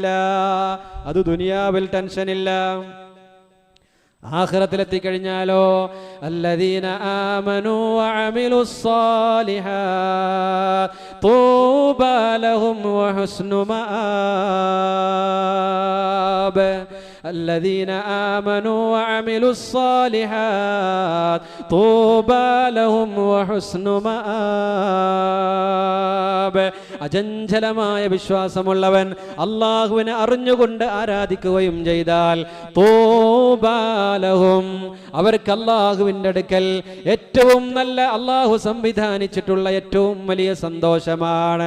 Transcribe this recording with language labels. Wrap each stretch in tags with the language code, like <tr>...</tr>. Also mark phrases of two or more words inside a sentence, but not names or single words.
<ml>അത് ദുനിയാവിൽ ടെൻഷൻ ഇല്ല.</ml> <ar>ആഖിറത്തിലെത്തിക്കഴിഞ്ഞാലോ الذين آمنوا وعملوا الصالحات طوبى لهم وحسن مآب. الذين آمنوا وعملوا الصالحات طوبى لهم وحسن مآب.</ar> <ml>അചഞ്ചലമായ വിശ്വാസമുള്ളവൻ അല്ലാഹുവിനെ അറിഞ്ഞുകൊണ്ട് ആരാധിക്കുകയും ചെയ്താൽ</ml> <ar>طوبى لهم,</ar> <ml>അവർക്ക് അല്ലാഹുവിൻ്റെ അടുക്കൽ ഏറ്റവും നല്ല അല്ലാഹു സംവിധാനിച്ചിട്ടുള്ള ഏറ്റവും വലിയ സന്തോഷമാണ്.</ml>